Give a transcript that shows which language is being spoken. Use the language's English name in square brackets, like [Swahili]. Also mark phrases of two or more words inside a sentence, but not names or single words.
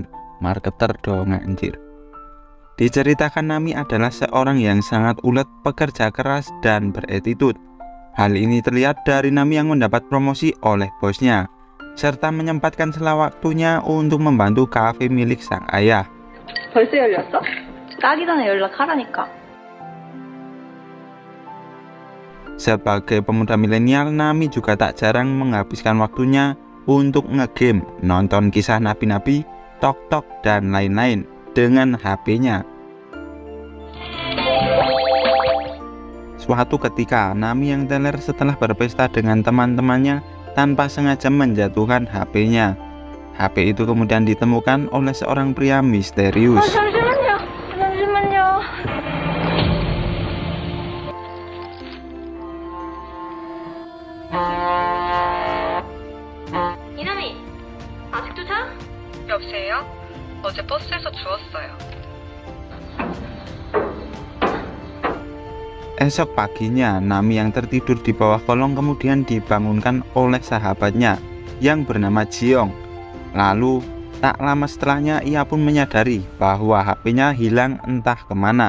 [Indonesian] Marketer dong anjir. Diceritakan Nami adalah seorang yang sangat ulet, pekerja keras, dan beretitut. Hal ini terlihat dari Nami yang mendapat promosi oleh bosnya, serta menyempatkan sela waktunya untuk membantu kafe milik sang ayah. [Korean] 벌써 열렸어? 까기 전에 연락하라니까. [Indonesian] Sebagai pemuda milenial, Nami juga tak jarang menghabiskan waktunya untuk ngegame, nonton kisah nabi-nabi, tok-tok, dan lain-lain dengan HP-nya. Suatu ketika, Nami yang teler setelah berpesta dengan teman-temannya tanpa sengaja menjatuhkan HP-nya. HP itu kemudian ditemukan oleh seorang pria misterius. [Korean] 잠시만요. 이남이, 아직도 자? 여보세요? 어제 버스에서 주웠어요. [Indonesian] Esok paginya, Nami yang tertidur di bawah kolong kemudian dibangunkan oleh sahabatnya yang bernama Jiong. Lalu, tak lama setelahnya ia pun menyadari bahwa HP-nya hilang entah kemana.